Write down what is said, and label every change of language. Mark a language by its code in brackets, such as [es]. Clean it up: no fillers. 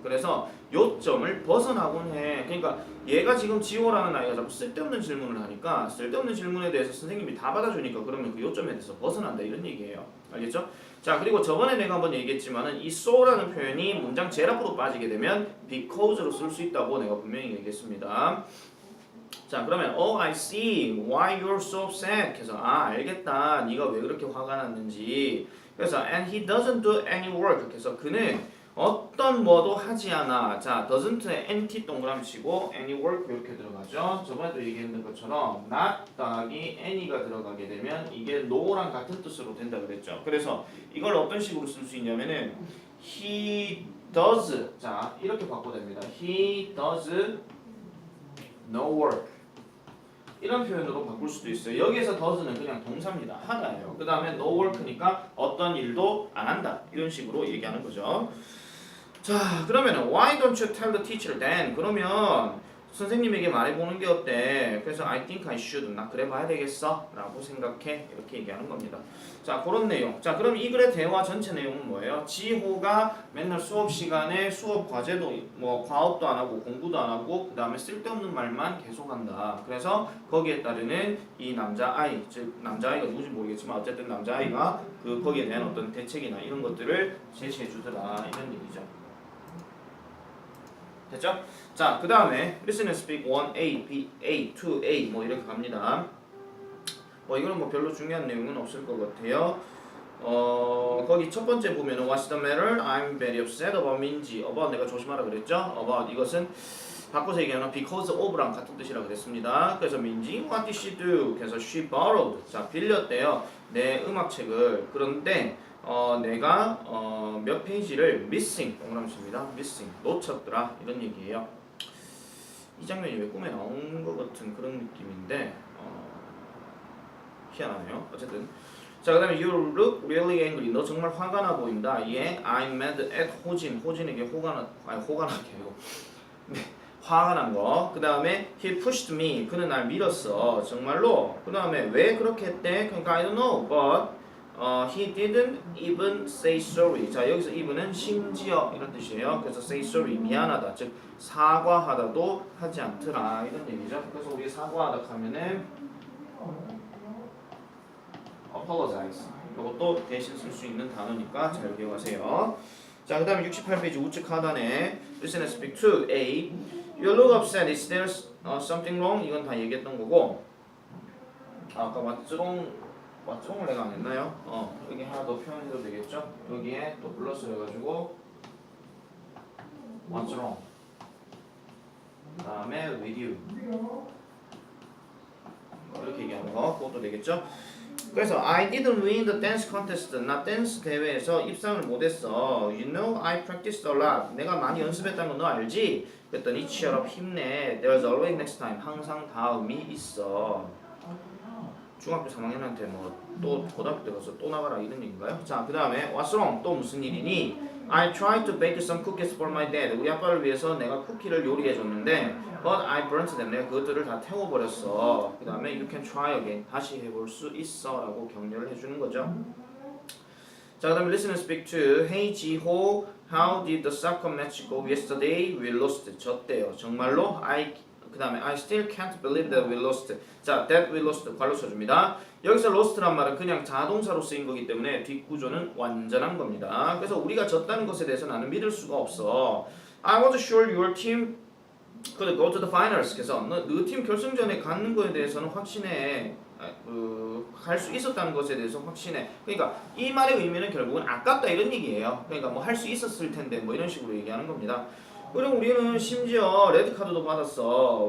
[ko] 그래서 요점을 벗어나곤 해. 그러니까 얘가 지금 지호라는 아이가 자꾸 쓸데없는 질문을 하니까 쓸데없는 질문에 대해서 선생님이 다 받아주니까 그러면 그 요점에 대해서 벗어난다 이런 얘기예요. 알겠죠? 자, 그리고 저번에 내가 한번 얘기했지만은 이 so라는 표현이 문장 제일 앞으로 빠지게 되면 because로 쓸 수 있다고 내가 분명히 얘기했습니다. 자, 그러면 [en] I see why you're so upset. [ko] 그래서 알겠다. 네가 왜 그렇게 화가 났는지. 그래서 [en] and he doesn't do any work. [ko] 그래서 그는 어떤 뭐도 하지 않아. 자, doesn't에 NT 동그라미 치고 any work 이렇게 들어가죠. 저번에도 얘기했던 것처럼 not 더하기 any가 들어가게 되면 이게 no랑 같은 뜻으로 된다 그랬죠. 그래서 이걸 어떤 식으로 쓸 수 있냐면은 [en] he does. [ko] 자, 이렇게 바꿔도 됩니다. [en] he does no work. [ko] 이런 표현으로 바꿀 수도 있어요. 여기에서 does는 그냥 동사입니다. 하나예요. 그 다음에 no work니까 어떤 일도 안 한다. 이런 식으로 얘기하는 거죠. [en] 자, 그러면 why don't you tell the teacher then? [ko] 그러면 선생님에게 말해보는 게 어때? 그래서 [en] I think I should. [ko] 나 그래 봐야 되겠어? 라고 생각해. 이렇게 얘기하는 겁니다. 자, 그런 내용. 자, 그럼 이 글의 대화 전체 내용은 뭐예요? 지호가 맨날 수업 시간에 수업 과제도 뭐 과업도 안 하고 공부도 안 하고 그 다음에 쓸데없는 말만 계속한다. 그래서 거기에 따르는 이 남자아이, 즉 남자아이가 누군지 모르겠지만 어쨌든 남자아이가 거기에 대한 어떤 대책이나 이런 것들을 제시해 주더라. 이런 얘기죠. 됐죠? 자, 그 다음에 Listen and Speak 1A, B, A, 2A 뭐 이렇게 갑니다. 이거는 뭐 별로 중요한 내용은 없을 것 같아요. 거기 첫 번째 보면은 [en] What's the matter? I'm very upset about 민지. [ko] about 내가 조심하라 그랬죠? about 이것은 바꿔서 얘기하면 [en] because of [ko] 랑 같은 뜻이라 그랬습니다. 그래서 민지 [en] What did she do? [ko] 그래서 [en] she borrowed. [ko] 자, 빌렸대요. 내 음악책을. 그런데 내가 몇 페이지를 missing 동그라미 칩니다. missing 놓쳤더라 이런 얘기예요. 이 장면이 왜 꿈에 나온 것 같은 그런 느낌인데 희한하네요. 어쨌든 자, 그 다음에 [en] you look really angry. [ko] 너 정말 화가 나 보인다. [en] I'm mad at [ko] 호진. 호진에게 화가 나게 아니고 화가 난 거. 그 다음에 [en] he pushed me. [ko] 그는 날 밀었어. 정말로. 그 다음에 왜 그렇게 했대? 그러니까 [en] I don't know. But he didn't even say sorry. [ko] 자 여기서 even은 심지어 이런 뜻이에요. 그래서 [en] say sorry [ko] 미안하다. 즉 사과하다도 하지 않더라 이런 얘기죠. 그래서 우리 사과하다 하면은 apologize. 이것도 대신 쓸 수 있는 단어니까 잘 기억하세요. 자, 그다음에 68페이지 우측 하단에 [en] listen and speak to A. You look upset. Is there something wrong? [ko] 이건 다 얘기했던 거고. 아까 [en] what's wrong [ko] 을 내가 안 했나요? 여기 하나 더 표현해도 되겠죠? 여기에 또 플러스 해가지고 [en] what's wrong. [ko] 그다음에 [en] with you. [ko] 이렇게 얘기하는 거 그것도 되겠죠? 그래서 [en] I didn't win the dance contest. [ko] 나 댄스 대회에서 입상을 못했어. [en] You know I practiced a lot. [ko] 내가 많이 연습했다는 거 너 알지? 그랬더니 [en] cheer up [ko] 힘내. [en] There's always next time. [ko] 항상 다음이 있어. 중학교 3학년한테 뭐 또 고등학교 때 가서 또 나가라 이런 얘기인가요? 자, 그 다음에 [en] what's wrong? [ko] 또 무슨 일이니? [en] I tried to bake some cookies for my dad. [ko] 우리 아빠를 위해서 내가 쿠키를 요리해 줬는데 [en] but I burnt them. [ko] 내가 그것들을 다 태워버렸어. 그 다음에 [en] you can try again. [ko] 다시 해볼 수 있어 라고 격려를 해주는 거죠. 자, 그 다음에 [en] listen and speak to Hey 지호, how did the soccer match go yesterday? We lost. [ko] 졌대요. 정말로 그 다음에 [en] I still can't believe that we lost. [ko] 자, [en] that we lost [ko] 괄호 쳐줍니다. 여기서 lost란 말은 그냥 자동사로 쓰인 거기 때문에 뒷구조는 완전한 겁니다. 그래서 우리가 졌다는 것에 대해서 나는 믿을 수가 없어. [en] I was sure your team could go to the finals. [ko] 그래서 너 팀 결승전에 가는 거에 대해서는 확신해. 갈 수 있었다는 것에 대해서 확신해. 그러니까 이 말의 의미는 결국은 아깝다 이런 얘기예요. 그러니까 뭐 할 수 있었을 텐데 뭐 이런 식으로 얘기하는 겁니다. 그리고 우리는 심지어 레드 카드도 받았어.